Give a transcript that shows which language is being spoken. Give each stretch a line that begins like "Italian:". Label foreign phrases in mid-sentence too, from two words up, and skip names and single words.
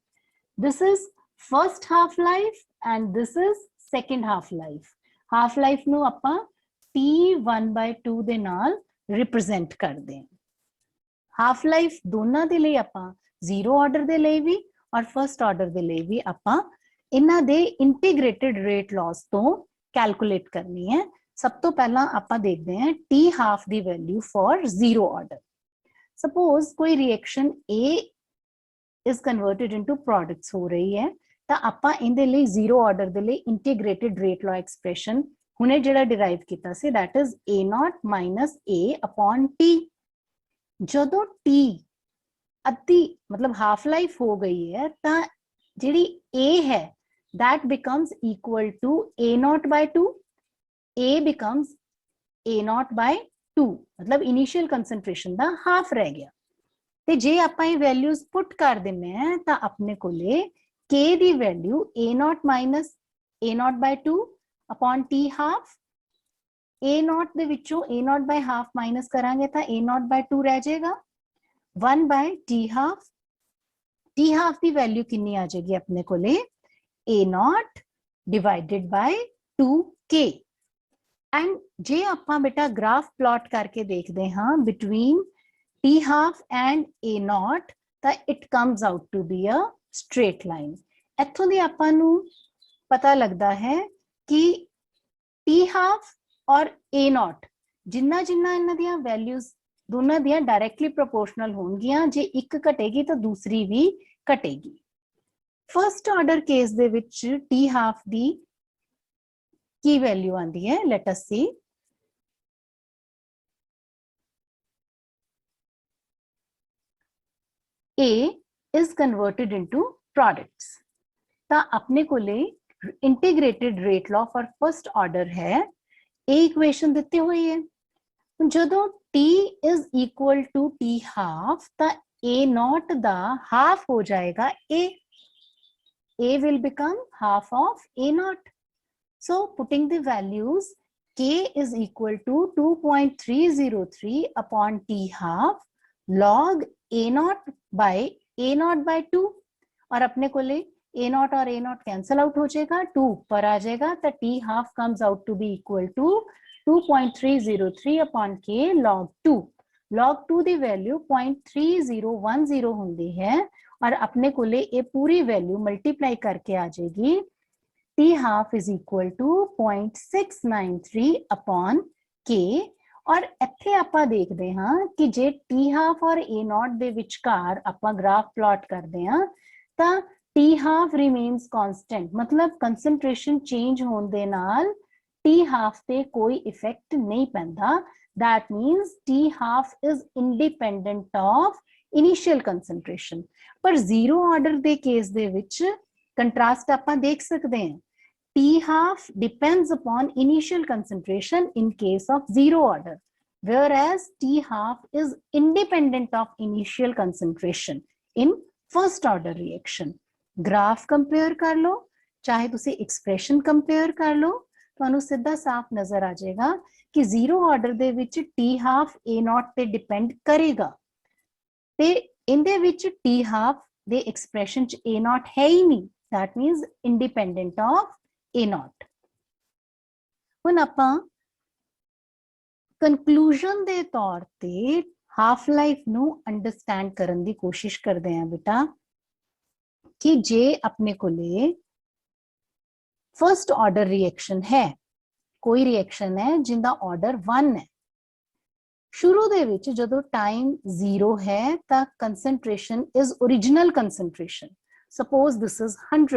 English: This is first half life and this is second half life।
Punjabi: half life ਨੂੰ ਆਪਾਂ T1/2 ਦੇ ਨਾਲ represent ਕਰਦੇ ਹਾਂ। half life ਦੋਨਾਂ ਦੇ ਲਈ ਆਪਾਂ
English: zero order
Punjabi: ਦੇ ਲਈ ਵੀ ਔਰ
English: first order
Punjabi: ਦੇ ਲਈ ਵੀ ਆਪਾਂ ਇਹਨਾਂ ਦੇ
English: integrated rate laws
Punjabi: ਤੋਂ calculate ਕਰਨੀ ਹੈ। ਸਭ ਤੋਂ ਪਹਿਲਾਂ ਆਪਾਂ ਦੇਖਦੇ ਹਾਂ T half ਦੀ
English: value for zero order।
Punjabi: Suppose ਕੋਈ reaction
English: A is converted into products
Punjabi: ਹੋ ਰਹੀ ਹੈ ਤਾਂ ਆਪਾਂ ਇਹਦੇ ਲਈ
English: zero order
Punjabi: ਦੇ ਲਈ
English: integrated rate law expression
Punjabi: ਹੁਣੇ ਜਿਹੜਾ derive ਕੀਤਾ ਸੀ
English: that is A0 minus A upon T।
Punjabi: ਜਦੋਂ T ਅੱਧੀ ਮਤਲਬ half life ਹੋ ਗਈ ਹੈ ਤਾਂ ਜਿਹੜੀ A ਹੈ
English: that becomes equal to A0/2। A becomes A0/2
Punjabi: ਮਤਲਬ
English: initial concentration
Punjabi: ਦਾ half ਰਹਿ ਗਿਆ। ਤੇ ਜੇ ਆਪਾਂ ਇਹ
English: values put
Punjabi: ਕਰ ਦਿੰਨੇ ਆ ਤਾਂ ਆਪਣੇ ਕੋਲੇ k ਦੀ ਵੈਲਿਊ
English: A0 minus A0/2 upon T half।
Punjabi: A0 ਦੇ ਵਿੱਚੋਂ
English: A0 by half
Punjabi: ਮਾਈਨਸ ਕਰਾਂਗੇ ਤਾਂ A0/2 ਰਹਿ ਜਾਏਗਾ 1/T half। T half ਦੀ ਵੈਲਿਊ ਕਿੰਨੀ ਆ ਜਾਏਗੀ ਆਪਣੇ ਕੋਲੇ
English: A0 divided by 2k। ਐਂਡ
Punjabi: ਜੇ ਆਪਾਂ ਬੇਟਾ
English: graph plot
Punjabi: ਕਰਕੇ ਦੇਖਦੇ ਹਾਂ
English: between T half and A0 ਤਾਂ it comes out to be a straight line।
Punjabi: ਇੱਥੋਂ ਦੀ ਆਪਾਂ ਨੂੰ ਪਤਾ ਲੱਗਦਾ ਹੈ ਕਿ T half ਔਰ A0 ਜਿੰਨਾ ਜਿੰਨਾ ਇਹਨਾਂ ਦੀਆਂ ਵੈਲਿਊਜ਼ ਦੋਨਾਂ ਦੀਆਂ
English: directly proportional
Punjabi: ਹੋਣਗੀਆਂ ਜੇ ਇੱਕ ਘਟੇਗੀ ਤਾਂ ਦੂਸਰੀ ਵੀ ਘਟੇਗੀ।
English: first order case
Punjabi: ਦੇ ਵਿੱਚ T half ਦੀ ਕੀ ਵੈਲਿਊ ਆਂਦੀ ਹੈ
English: let us see. A is converted into products।
Punjabi: ਤਾਂ ਆਪਣੇ ਕੋਲੇ
English: integrated rate law for first order
Punjabi: ਹੈ, ਇਹ ਇਕੁਏਸ਼ਨ ਦਿੱਤੀ ਹੋਈ ਹੈ। ਜਦੋਂ
English: t is equal to t half
Punjabi: ਤਾਂ a naught ਦਾ half ਹੋ ਜਾਏਗਾ
English: a will become half of a naught। so putting the values, k is equal to 2.303 upon t half log a naught by 2।
Punjabi: ਔਰ ਆਪਣੇ ਕੋਲੇ
English: a naught और a naught cancel out
Punjabi: ਹੋ ਜਾਏਗਾ, 2 ਪਰ ਆ ਜਾਏਗਾ, ਤੋ
English: t half comes out to be equal to 2.303 upon k log 2।
Punjabi: log 2 ਦੀ वैल्यू 0.3010 ਹੁੰਦੀ ਹੈ ਔਰ ਆਪਣੇ ਕੋਲੇ ਇਹ ਪੂਰੀ
English: value multiply
Punjabi: ਕਰਕੇ ਆ ਜਾਏਗੀ,
English: t half is equal to 0.693 upon k।
Punjabi: और ਇੱਥੇ ਆਪਾਂ ਦੇਖਦੇ ਹਾਂ ਕਿ ਜੇ t half और a naught ਦੇ ਵਿਚਕਾਰ ਆਪਾਂ ਗ੍ਰਾਫ ਪਲਾਟ ਕਰਦੇ ਹਾਂ ਤਾਂ
English: t half remains constant,
Punjabi: मतलब
English: concentration change
Punjabi: ਹੋਣ ਦੇ ਨਾਲ t half ਤੇ ਕੋਈ ਇਫੈਕਟ ਨਹੀਂ ਪੈਂਦਾ।
English: that means t half is independent of initial concentration।
Punjabi: ਪਰ zero order ਦੇ ਕੇਸ ਦੇ ਵਿੱਚ ਕੰਟਰਾਸਟ ਆਪਾਂ ਦੇਖ ਸਕਦੇ ਹਾਂ,
English: t half depends upon initial concentration in case of zero order, whereas t half is independent of initial concentration in first order reaction। graph compare
Punjabi: ਕਰ ਲੋ, ਚਾਹੇ ਤੁਸੀਂ
English: expression compare
Punjabi: ਕਰ ਲੋ, ਤੁਹਾਨੂੰ ਸਿੱਧਾ ਸਾਫ਼ ਨਜ਼ਰ ਆ ਜਾਏਗਾ ਕਿ
English: zero order
Punjabi: ਦੇ ਵਿੱਚ t half a naught ਤੇ ਡਿਪੈਂਡ ਕਰੇਗਾ ਤੇ ਇਹਦੇ ਵਿੱਚ t half ਦੇ ਐਕਸਪ੍ਰੈਸ਼ਨ ਚ a naught ਹੈ ਹੀ ਨਹੀਂ,
English: that means independent of a naught।
Punjabi: ਹੁਣ ਆਪਾਂ ਕੰਕਲੂਜਨ ਦੇ ਤੌਰ ਤੇ
English: half life
Punjabi: ਨੂੰ ਅੰਡਰਸਟੈਂਡ ਕਰਨ ਦੀ ਕੋਸ਼ਿਸ਼ ਕਰਦੇ ਹਾਂ ਬੇਟਾ ਕਿ ਜੇ ਆਪਣੇ ਕੋਲੇ
English: first order reaction
Punjabi: ਹੈ, ਕੋਈ ਰਿਐਕਸ਼ਨ ਹੈ ਜਿੰਦਾ ਆਰਡਰ 1 ਹੈ, ਸ਼ੁਰੂ ਦੇ ਵਿਚ ਜਦੋਂ ਟਾਈਮ 0 ਹੈ ਤਾਂ
English: concentration is original concentration, Suppose this is 100.